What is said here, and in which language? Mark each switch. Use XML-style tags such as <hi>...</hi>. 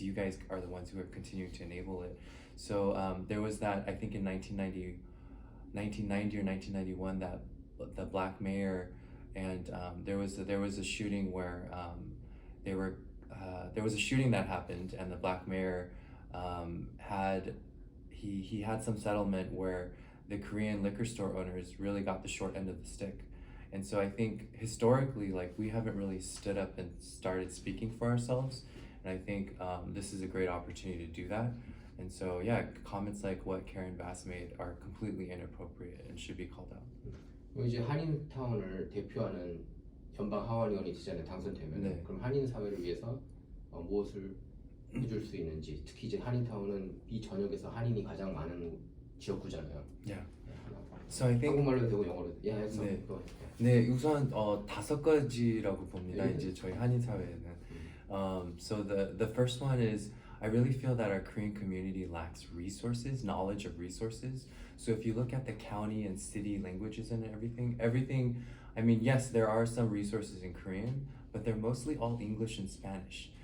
<en>You guys are the ones who are continuing to enable it. So there was that, I think in 1990 or 1991, that the black mayor, and there was a shooting where there was a shooting that happened, and the black mayor had some settlement where the Korean liquor store owners really got the short end of the stick. And so I think historically, like, we haven't really stood up and started speaking for ourselves, and I think this is a great opportunity to do that. And so yeah, comments like what Karen Bass made are completely inappropriate and should be called out.</en> <ko>이제 한인타운을 대표하는 연방 하원의원이 되잖아요, 당선되면. 네. 그럼 한인 사회를 위해서 무엇을 해줄 수 있는지, 특히 이제 한인타운은 이 전역에서 한인이 가장 많은 지역구잖아요.</ko> <en>Yeah. So I think</en> <ko>한국말로도 되고 영어로도.</ko> <en>Yeah, so</en> <ko>네.</ko> <en>go ahead.</en> <ko>네, 우선 5가지라고 봅니다. 이제 저희 한인 사회에는.</ko> <en>So the first one is, I really feel that our Korean community lacks resources, knowledge of resources. So if you look at the county and city languages and everything, I mean, yes, there are some resources in Korean, but they're mostly all English and Spanish.</en>